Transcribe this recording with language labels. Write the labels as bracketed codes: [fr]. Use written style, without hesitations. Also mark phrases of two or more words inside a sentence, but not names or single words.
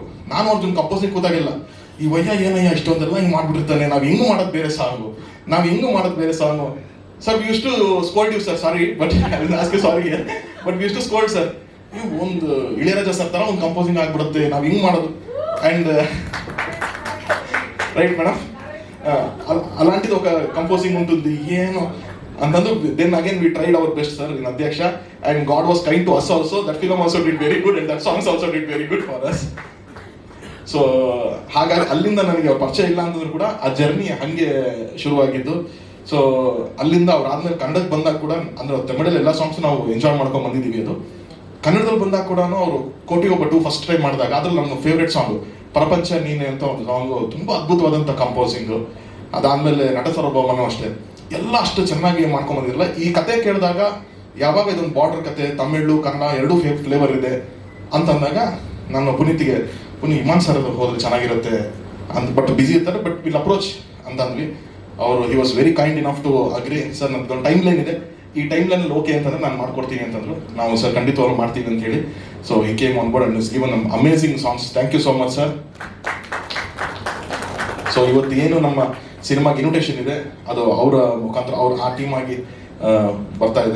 [kn] ನಾನು ಅವ್ರ ಕಂಪೋಸಿಂಗ್ ಕೂತಾಗಿಲ್ಲ, ಈ ವಯ್ಯ ಏನಯ್ಯ ಇಷ್ಟೊಂದೆಲ್ಲ ಹಿಂಗೆ ಮಾಡ್ಬಿಟ್ಟಿರ್ತಾನೆ, ನಾವು ಹೆಂಗು ಮಾಡೋದು ಬೇರೆ ಸಾಂಗು, ನಾವು ಹೆಂಗು ಮಾಡೋದು ಬೇರೆ ಸಾಂಗು. [en] Sir we use to scold you sir, sorry but sorry but we use to scold sir, [kn] ನೀವು ಒಂದು ಇಳೆಯರಾಜ ಸರ್ ತರ ಒಂದು ಕಂಪೋಸಿಂಗ್ ಆಗ್ಬಿಡುತ್ತೆ, ನಾವು ಹಿಂಗೆ ಮಾಡೋದು. [en] and right madam, [te] అలాంటిది ఒక కంపోజింగ్ ఉంటుంది [kn] ಏನು ಅಂತಂದು [en] then again we tried our best sir in ಅಧ್ಯಕ್ಷ, and God was kind to us also. that film also did very good and that songs also did very good for us. [kn] ಸೊ ಹಾಗಾಗಿ ಅಲ್ಲಿಂದ ನನಗೆ ಅವ್ರ ಪರಿಚಯ ಇಲ್ಲ ಅಂತಂದ್ರು ಕೂಡ ಆ ಜರ್ನಿ ಹಂಗೆ ಶುರುವಾಗಿದ್ದು. ಸೊ ಅಲ್ಲಿಂದ ಅವ್ರು ಆದ್ಮೇಲೆ ಕನ್ನಡಕ್ಕೆ ಬಂದಾಗ ಕೂಡ, ಅಂದ್ರೆ ತಮಿಳಲ್ಲಿ ಎಲ್ಲ ಸಾಂಗ್ಸ್ ನಾವು ಎಂಜಾಯ್ ಮಾಡ್ಕೊಂಡು ಬಂದಿದ್ದೀವಿ. ಅದು ಕನ್ನಡದಲ್ಲಿ ಬಂದಾಗ ಕೂಡ ಅವರು ಕೋಟಿಗೊಬ್ಬ 2 [en] first time [kn] ಮಾಡಿದಾಗ ಅದ್ರಲ್ಲಿ ನನ್ನ [en] favourite song [kn] ಪ್ರಪಂಚ ನೀನೆ ಅಂತ ಒಂದು ಸಾಂಗು, ತುಂಬ ಅದ್ಭುತವಾದಂಥ ಕಂಪೋಸಿಂಗು. ಅದಾದ್ಮೇಲೆ ನಟ ಸಾರ್ವಭೌಮನೂ ಅಷ್ಟೇ, ಎಲ್ಲ ಅಷ್ಟು ಚೆನ್ನಾಗಿ ಮಾಡ್ಕೊಂಬಂದಿರಲ್ಲ. ಈ ಕತೆ ಕೇಳಿದಾಗ ಯಾವಾಗ ಇದೊಂದು ಬಾರ್ಡರ್ ಕತೆ, ತಮಿಳು ಕನ್ನಡ ಎರಡೂ ಫ್ಲೇವರ್ ಇದೆ ಅಂತಂದಾಗ ನಾನು ಪುನೀತ್ ಇಮಾನ್ ಸರ್ ಹೋದ್ರೆ ಚೆನ್ನಾಗಿರುತ್ತೆ ಅಂತ, [en] but busy [kn] ಇರ್ತಾರೆ, [en] but will approach [kn] ಅಂತಂದ್ವಿ. [en] ಅವರು he was very kind enough to agree. [kn] ಸರ್ ನಮ್ದೊಂದು [en] time line [kn] ಇದೆ, ಈ ಟೈಮ್ ಲೈನಲ್ಲಿ ಓಕೆ ಅಂತಂದ್ರೆ ನಾನು ಮಾಡ್ಕೊಡ್ತೀನಿ ಅಂತಂದ್ರು. ನಾವು ಸರ್ ಖಂಡಿತವಾಗ್ಲೂ ಮಾಡ್ತೀವಿ ಅಂತ ಹೇಳಿ, ಸೊ [en] he came on board and given amazing songs. thank you so much sir. [kn] ಸೊ ಇವತ್ತು ಏನು ನಮ್ಮ ಸಿನಿಮಾಗೆ ಇನ್ವಿಟೇಷನ್ ಇದೆ, ಅದು ಅವರ ಮುಖಾಂತರ ಅವ್ರು ಆ ಟೀಮ್ ಆಗಿ ಬರ್ತಾ ಇದೆ.